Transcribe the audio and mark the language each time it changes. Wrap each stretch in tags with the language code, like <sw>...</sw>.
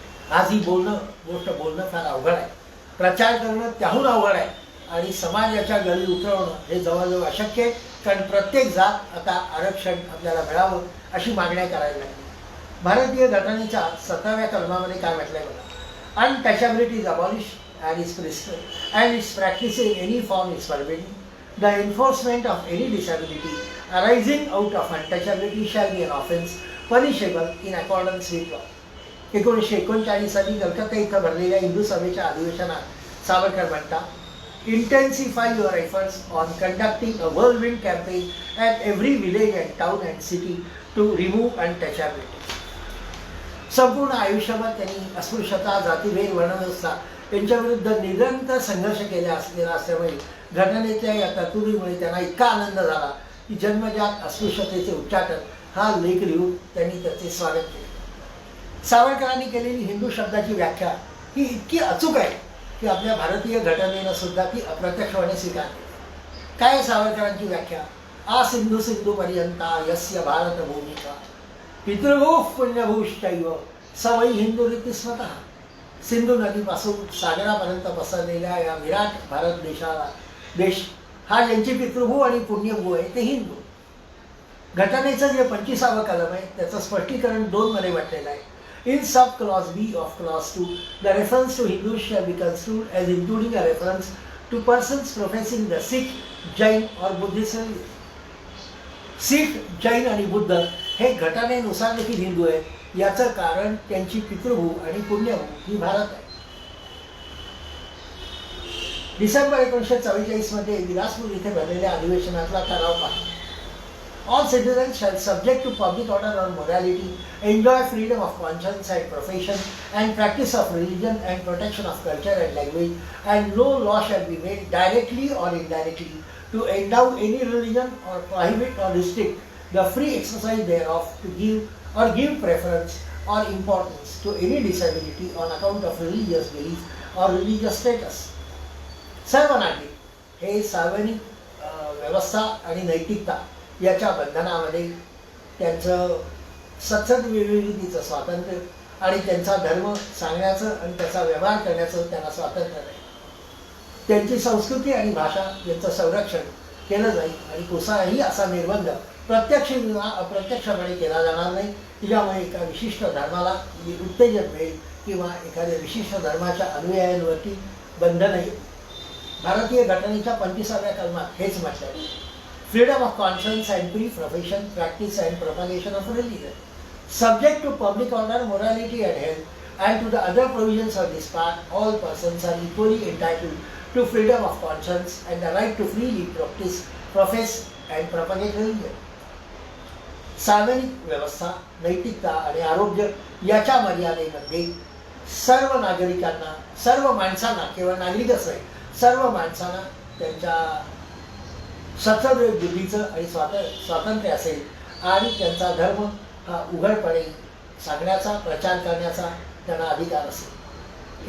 <mr>आज ही गोष्ट बोलणं फार अवघड आहे, प्रचार करणं त्याहून अवघड आहे आणि समाजाच्या गळी उतरवणं हे जवळजवळ अशक्य आहे. कारण प्रत्येक जात आता आरक्षण आपल्याला मिळावं अशी मागण्या करायला लागली. भारतीय घटनेच्या 17व्या कलमामध्ये काय म्हटलंय बघा.</mr> <en>Untouchability is abolished and its practice in any form is forbidden. The enforcement of any disability arising out of untouchability shall be an offense punishable in accordance with law.</en> <mr>1939 साली कलकत्ता इथं भरलेल्या हिंदू सभेच्या अधिवेशनात सावरकर म्हणतात,</mr> <en>intensify your efforts on conducting a whirlwind campaign at every village and town and city to remove untouchability.</en> <mr>संपूर्ण आयुष्यभर त्यांनी अस्पृश्यता, जातीभेद, वर्णव्यवस्था यांच्याविरुद्ध निरंतर संघर्ष केला असल्यामुळे घटनेच्या या तरतुदीमुळे त्यांना इतका आनंद झाला की जन्मजात अस्पृश्यतेचे उच्चाटन हा लेख लिहून त्यांनी त्याचे स्वागत केले. सावरकरांनी केलेली हिंदू शब्दाची व्याख्या ही इतकी अचूक आहे की आपल्या भारतीय घटनेनं सुद्धा ती अप्रत्यक्षपणे स्वीकारली. काय सावरकरांची व्याख्या?</mr> <sa>आ सिंधू सिंधू पर्यंता यस्य भारत भूमिका पितृभूः पुण्यभूश्चैव सवै हिंदू रीती स्वतः.</sa> <mr>सिंधू नदीपासून सागरापर्यंत पसरलेल्या या विराट भारत देश हा ज्यांची पितृभू आणि पुण्यभू आहे ते हिंदू. घटनेचं जे 25वा कलम आहे त्याचं स्पष्टीकरण 2 मध्ये म्हटलेलं आहे.</mr> <en>In sub clause B of clause 2, the reference to Hindus shall be construed as including a reference to persons professing the Sikh, Jain or Buddhist religion.</en> <mr>Sikh, Jain आणि बुद्ध हे घटनेनुसार देखील हिंदू आहेत. याचं कारण त्यांची पितृभू आणि पुण्यभू ही भारत आहे. डिसेंबर 1944 मध्ये विलासपूर इथे भरलेल्या अधिवेशनातला ठराव पहा.</mr> <en>All citizens shall, subject to public order or morality, enjoy freedom of conscience and profession, and practice of religion, and protection of culture and language, and no law shall be made directly or indirectly to endow any religion or prohibit or restrict the free exercise thereof, to give preference or importance to any disability on account of religious belief or religious status.</en> <mr>सर्व नागरिक हे सार्वजनिक व्यवस्था आणि नैतिकता याच्या बंधनामध्ये त्यांचं सतत विविधतेचं स्वातंत्र्य आणि त्यांचा धर्म सांगण्याचं आणि त्याचा व्यवहार करण्याचं त्यांना स्वातंत्र्य आहे. त्यांची संस्कृती आणि भाषा यांचं संरक्षण केलं जाईल आणि कुठलाही असा निर्बंध प्रत्यक्ष किंवा अप्रत्यक्षपणे केला जाणार नाही की ज्यामुळे एका विशिष्ट धर्माला उत्तेजन मिळेल किंवा एखाद्या विशिष्ट धर्माच्या अनुयायांवरती बंधन येईल. भारतीय घटनेच्या 25व्या कलमात हेच म्हटलं आहे.</mr> <en>Freedom of conscience and free profession, practice and propagation of religion, subject to public order, morality and health, and to the other provisions of this part, all persons are equally entitled to freedom of conscience and the right to freely profess and propagate religion.</en> <mr>सार्वजनिक व्यवस्था, नैतिकता आणि आरोग्य याच्या मर्यादेमध्ये सर्व नागरिकांना, सर्व माणसांना, केवळ नागरिकच नाही, सर्व माणसांना त्यांच्या सतत बुद्धीचं आणि स्वातंत्र्य असेल आणि त्यांचा धर्म हा उघडपणे सांगण्याचा, प्रचार करण्याचा त्यांना अधिकार असेल.</mr>